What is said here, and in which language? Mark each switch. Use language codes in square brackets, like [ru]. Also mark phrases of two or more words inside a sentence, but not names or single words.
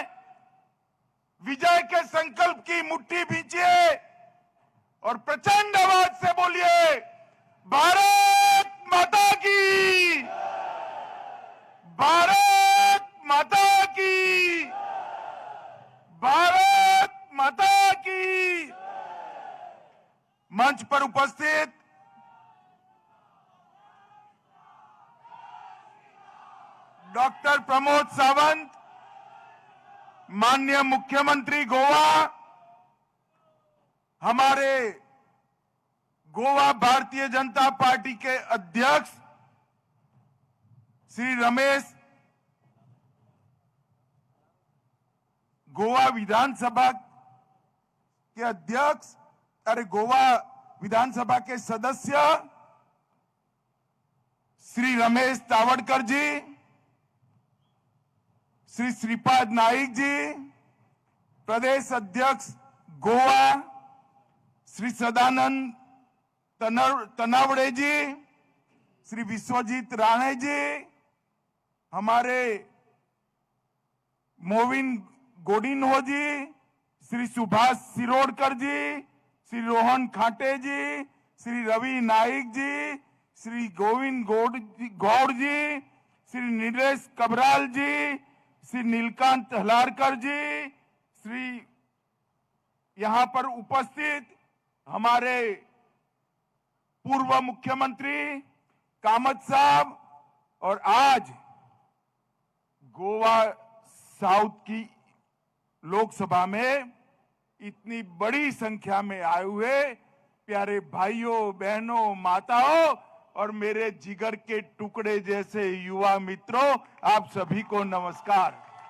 [hi] विजय के संकल्प की मुट्ठी भींचिए और प्रचंड आवाज से बोलिए, भारत माता की, भारत माता की, भारत माता की। मंच पर उपस्थित डॉक्टर प्रमोद सावंत, माननीय मुख्यमंत्री गोवा, हमारे गोवा भारतीय जनता पार्टी के अध्यक्ष श्री रमेश, गोवा विधानसभा के अध्यक्ष, गोवा विधानसभा के सदस्य श्री रमेश तावड़कर जी, श्री श्रीपाद नाइक जी, प्रदेश अध्यक्ष गोवा श्री सदानंद तनावड़े जी, श्री विश्वजीत राणे जी, हमारे मोविन गोडिन्हो जी, श्री सुभाष सिरोडकर जी, श्री रोहन खाटे जी, श्री रवि नाइक जी, श्री गोविंद गौड़ जी, श्री नीलेश कबराल जी, श्री नीलकांत हलारकर जी, श्री यहां पर उपस्थित हमारे पूर्व मुख्यमंत्री कामत साहब, और आज गोवा साउथ की लोकसभा में इतनी बड़ी संख्या में आए हुए प्यारे भाइयों बहनों माताओं और मेरे जिगर के टुकड़े जैसे युवा मित्रों, आप सभी को नमस्कार।